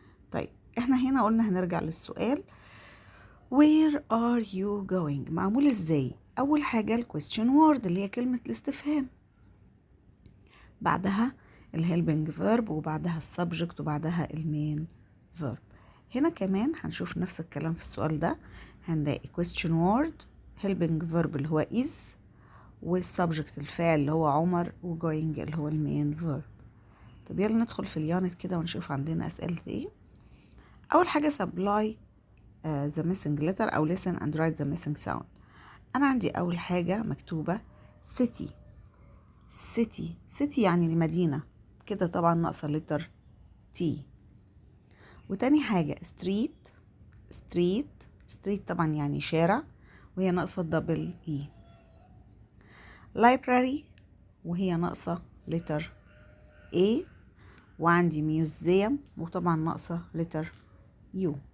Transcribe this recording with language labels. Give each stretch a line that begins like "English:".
Arabic: طيب احنا هنا قلنا هنرجع للسؤال
English: where are you going
Arabic: معمول ازاي؟ اول حاجة الكويستشن وورد اللي هي كلمة الاستفهام، بعدها الهيلبنج فيرب، وبعدها السبجكت، وبعدها المين فيرب. هنا كمان هنشوف نفس الكلام في السؤال ده، هنلاقي question word، helping verb اللي هو is، والسبجكت الفاعل اللي هو عمر، وgoing اللي هو المين verb. طب يلا ندخل في اليونت كده ونشوف عندنا أسئلة ايه. أول حاجة
English: supply the missing letter أو listen and write the missing sound.
Arabic: أنا عندي أول حاجة مكتوبة city. city يعني المدينة، كده طبعا ناقصة letter T. وتاني حاجة street طبعا يعني شارع، وهي ناقصة دبل E. library وهي ناقصة letter A. وعندي museum وطبعا ناقصة letter U.